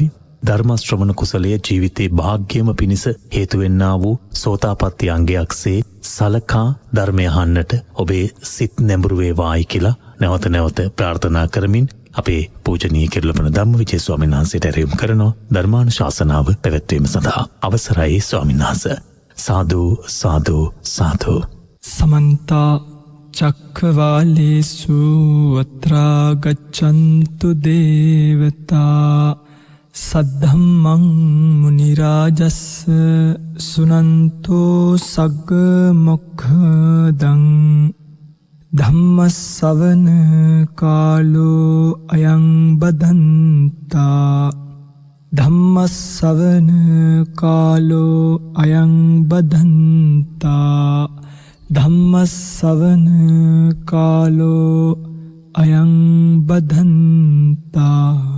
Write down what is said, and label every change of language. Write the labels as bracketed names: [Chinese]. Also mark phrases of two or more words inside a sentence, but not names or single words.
[Sinhala] ධර්ම ශ්‍රවණ කුසලයේ ජීවිතේ භාග්‍යම පිණිස හේතු වෙන්නා වූ සෝතාපට්ටි අංගයක්සේ සලකා ධර්මය අහන්නට ඔබේ සිත් නැඹුරු වේවායි කියලා නැවත නැවත ප්‍රාර්ථනා කරමින් අපේ පූජනීය කිරුළපන ධම්මවිජය ස්වාමීන් වහන්සේට ඇරයුම් කරනවා ධර්මානුශාසනාව පැවැත්වීම සඳහා. අවසරයි ස්වාමීන් වහන්සේ. සාදු සාදු සාදු. [Pali] समन्ता चक्रवालेषु अत्रा गच्छन्तु देवता सद्धम्मं मुनिराजस् सुनन्तो सग्ग मोक्षदं धम्मස්සවන කාලෝ අයං බදන්තා ධම්මස්සවන කාලෝ අයං බදන්තා ධම්මස්සවන කාලෝ අයං බදන්තා